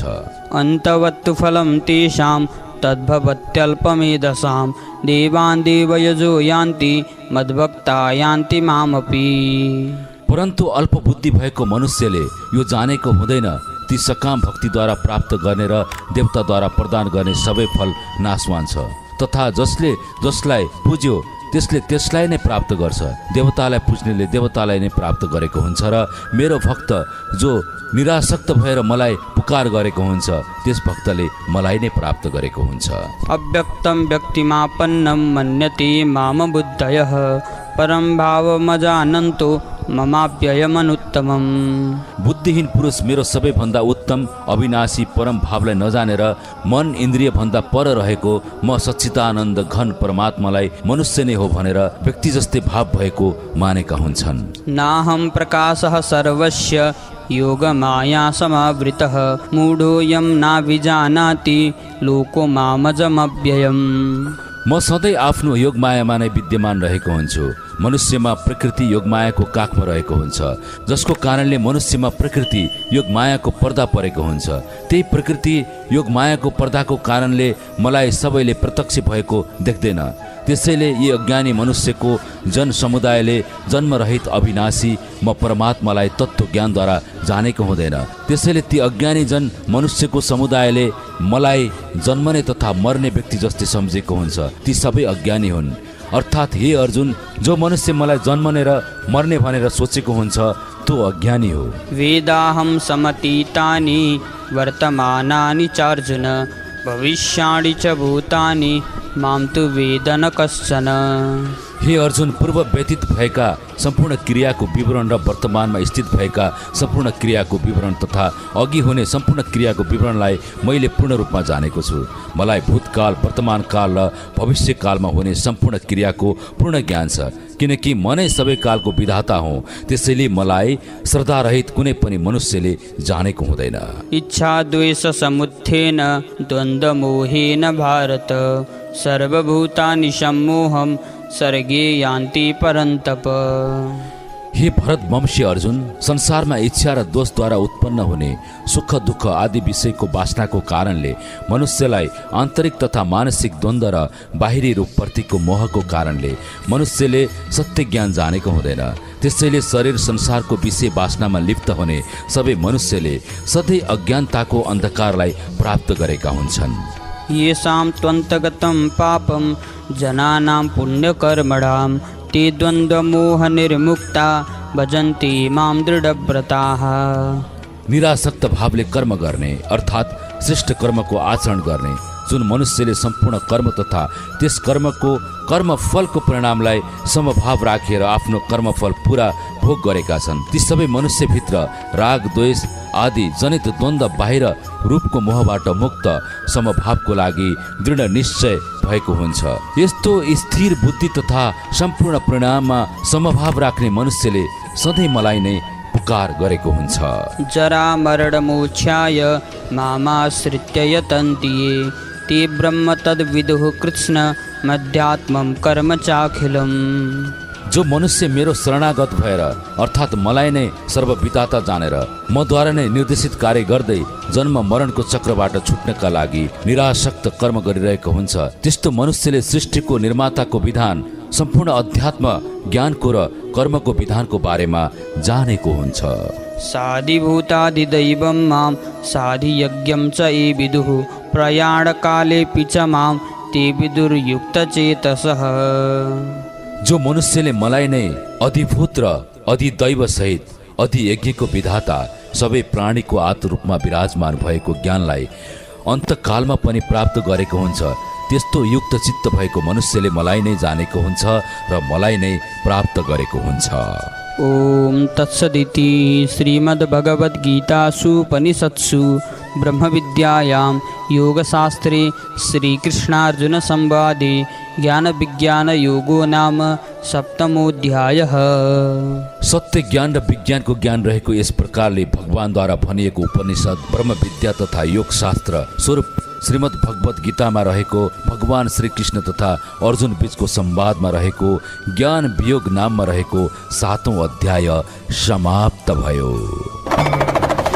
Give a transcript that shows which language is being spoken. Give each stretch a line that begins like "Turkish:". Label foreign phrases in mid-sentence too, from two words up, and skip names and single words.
Sanskrit: अन्तवत्तु फलं तेषां तद्भवत्यल्पमेधसां देवान् देवयजो यान्ति मद्भक्ता यान्ति मामपि।
Nepali: परन्तु अल्प बुद्धि भएको मनुष्यले यो जानेको हुँदैन ती सकाम भक्तिद्वारा प्राप्त गर्ने र देवताद्वारा प्रदान गर्ने सबै फल नाशवान छ, तथा जसले जसलाई पुज्यो त्यसले त्यसलाई नै प्राप्त गर्छ। देवतालाई पुज्नेले देवतालाई नै प्राप्त गरेको हुन्छ र मेरो भक्त जो निरासक्त भएर मलाई पुकार गरेको हुन्छ त्यस भक्तले मलाई नै प्राप्त गरेको हुन्छ।
Sanskrit: अव्यक्तं व्यक्तिमापन्नं मन्यते माम बुद्धयः परं भावमजानन्तो ममाप्ययमनुत्तमम्।
Nepali: बुद्धिहीन पुरुष मेरो सबैभन्दा उत्तम अविनाशी परम भावलाई नजानेर मन इन्द्रिय भन्दा पर रहेको म सच्चिदानन्द घन परमात्मालाई मनुष्य नै हो भनेर व्यक्ति जस्तै भाव भएको मानेका हुन्छन्।
Sanskrit: नाहं प्रकाशः सर्वस्य योगमाया समावृतः मूढोऽयं नाभिजानाति लोको मामजमव्ययम्।
Nepali: म सधैँ आफ्नो योगमायामा नै विद्यमान रहेको हुन्छु। मनुष्यमा प्रकृति योगमायाको काखमा रहेको हुन्छ, जसको कारणले मनुष्यमा प्रकृति योगमायाको पर्दा परेको हुन्छ। त्यही प्रकृति योगमायाको पर्दाको कारणले मलाई सबैले प्रत्यक्ष भएको देख्दैन। त्यसैले यी अज्ञानी मनुष्यको जन समुदायले जन्मरहित अविनाशी म परमात्मालाई तत्त्व ज्ञानद्वारा जानेको हुँदैन। त्यसैले ती अज्ञानी जन मनुष्यको समुदायले मलाई जन्मने तथा मर्ने व्यक्ति जस्तै सम्झेको हुन्छ। ती सबै अज्ञानी हुन्। अर्थात् हे अर्जुन, जो मनुष्य मलाई जन्मने र मर्ने भनेर सोचेको हुन्छ त्यो अज्ञानी हो।
Sanskrit: वेदाहं समतीतानि वर्तमानानि चार्जुन भविष्याणि च भूतानि मां तु वेद न कश्चन।
Nepali: हे अर्जुन, पूर्व व्यतीत भएका सम्पूर्ण क्रियाको विवरण र वर्तमानमा स्थित भएका सम्पूर्ण क्रियाको विवरण तथा अघि हुने सम्पूर्ण क्रियाको विवरणलाई मैले पूर्ण रूपमा जानेको छु। मलाई भूतकाल, वर्तमान काल र भविष्यकालमा हुने सम्पूर्ण क्रियाको पूर्ण ज्ञान छ, किनकि म नै सबै कालको विधाता हुँ। त्यसैले मलाई श्रद्धारहित कुनै पनि मनुष्यले जानेको हुँदैन।
Sanskrit: इच्छा द्वेष समुत्थेन द्वन्द्वमोहेन भारत सर्वभूतानि सम्मोहं सर्गे यान्ति परन्तप।
Nepali: हे भरत वंशी अर्जुन, संसारमा इच्छा र दोषद्वारा उत्पन्न हुने सुख दुःख आदि विषयको वासनाको कारणले मनुष्यलाई आन्तरिक तथा मानसिक द्वन्द्व र बाहिरी रूपप्रतिको मोहको कारणले मनुष्यले सत्य ज्ञान जानेको हुँदैन। त्यसैले शरीर संसारको विषय वासनामा लिप्त हुने सबै मनुष्यले सधैँ अज्ञानताको अन्धकारलाई प्राप्त गरेका हुन्छन्।
Sanskrit: येषां त्वन्तगतं पापं जनानां पुण्यकर्मणां ते द्वन्द्वमोहनिर्मुक्ता भजन्ति मां दृढव्रताः।
Nepali: निरासक्त भावले कर्म गर्ने अर्थात् श्रेष्ठ कर्मको आचरण गर्ने जुन मनुष्यले सम्पूर्ण कर्म तथा त्यस कर्मको कर्मफलको परिणामलाई समभाव राखेर आफ्नो कर्मफल पुरा भोग गरेका छन्, ती सबै मनुष्यभित्र राग द्वेष आदि जनित द्वन्द्व बाहिर रूपको मोहबाट मुक्त समभावको लागि दृढ निश्चय भएको हुन्छ। यस्तो स्थिर बुद्धि तथा सम्पूर्ण परिणाममा समभाव राख्ने मनुष्यले सधैँ मलाई नै पुकार गरेको हुन्छ।
Sanskrit: जरा मरण मोक्षाय मामाश्रित्य यतन्ति ये ते ब्रह्म तद्विदुः कृत्स्न मध्यात्मं कर्म चाखिलम्।
Nepali: जो मनुष्य मेरो शरणागत भएर अर्थात् मलाई नै सर्वविधाता जानेर मद्वारा नै निर्देशित कार्य गर्दै जन्म मरणको चक्रबाट छुट्नका लागि निरासक्त कर्म गरिरहेको हुन्छ, त्यस्तो मनुष्यले सृष्टिको निर्माताको विधान, सम्पूर्ण अध्यात्म ज्ञानको र कर्मको विधानको बारेमा जानेको हुन्छ।
Sanskrit: साधिभूतादिदैवं मां साधियज्ञं च ये विदुः प्रयाणकालेऽपि च मां ते विदुर्युक्तचेतसः।
Nepali: जो मनुष्यले मलाई नै अधिभूत र अधिदैव सहित अधियज्ञको विधाता, सबै प्राणीको आत्मरूपमा विराजमान भएको ज्ञानलाई अन्तकालमा पनि प्राप्त गरेको हुन्छ, त्यस्तो युक्त चित्त भएको मनुष्यले मलाई नै जानेको हुन्छ र मलाई नै प्राप्त गरेको हुन्छ।
Sanskrit: ओम तत्सदिति श्रीमद्भगवद्गीतासूपनिषत्सु ब्रह्मविद्यायां योगशास्त्रे श्रीकृष्णार्जुन संवादे ज्ञानविज्ञानयोगो नाम सप्तमोऽध्यायः।
Nepali: सत्य ज्ञान र विज्ञानको ज्ञान रहेको यस प्रकारले भगवानद्वारा भनिएको उपनिषद, ब्रह्मविद्या तथा योगशास्त्र स्वरूप श्रीमद् भगवत गीतामा रहेको भगवान श्रीकृष्ण तथा अर्जुन बीचको संवादमा रहेको ज्ञान वियोग नाममा रहेको 7औं अध्याय समाप्त भयो।